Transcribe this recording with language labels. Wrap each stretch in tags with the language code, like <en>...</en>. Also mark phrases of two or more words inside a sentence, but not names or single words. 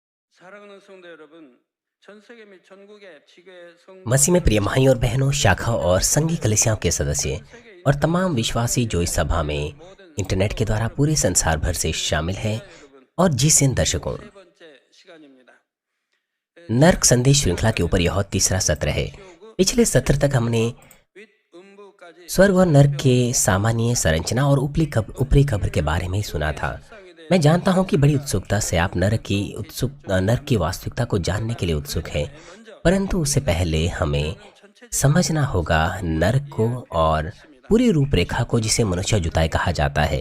<ko>사랑하는 성도 여러분, 전 세계 및 전국의 지교회</ko> <hi>मसीह में प्रिय</hi> <ko>성도님들,</ko> <hi>भाई और बहनों, शाखा और संघी</hi> <ko>하나님께서</ko> <hi>कलीसियाओं के सदस्य</hi> <ko>전 세계</ko> <hi>और</hi> <ko>인터넷</ko> <hi>तमाम</hi> <ko>방송을</ko> <hi>विश्वासी जो इस सभा</hi> <ko>시청하고</ko> <hi>में</hi> <ko>있는 모든</ko> <hi>इंटरनेट के</hi> <ko>성도</ko> <hi>द्वारा पूरे</hi> <ko>여러분께</ko> <hi>संसार भर से शामिल हैं,</hi> <ko>시청자 여러분,</ko> <hi>और जिस इन दर्शकों,</hi> <ko>세 번째 시간입니다.</ko> <hi>नर्क</hi> <ko>지난</ko> <hi>संदेश श्रृंखला के ऊपर</hi> <ko>시간까지는</ko> <hi>यह तीसरा सत्र है।</hi> <ko>지옥의</ko> <hi>पिछले सत्र तक हमने</hi> <ko>윗 음부까지</ko> <hi>स्वर्ग और नर्क के</hi> <ko>살펴봤습니다.</ko> <hi>सामान्य संरचना और ऊपरी कब्र के बारे में ही सुना था।</hi> <ko>실상에</ko> <hi>मैं</hi> <ko>대해</ko> <hi>जानता हूं कि बड़ी</hi> <ko>우리가</ko> <hi>उत्सुकता से आप नर्क की वास्तविकता को जानने के लिए उत्सुक हैं, परंतु उससे पहले हमें समझना होगा नर्क को और पूरी रूपरेखा को, जिसे मनुष्य जुताई कहा जाता है।</hi>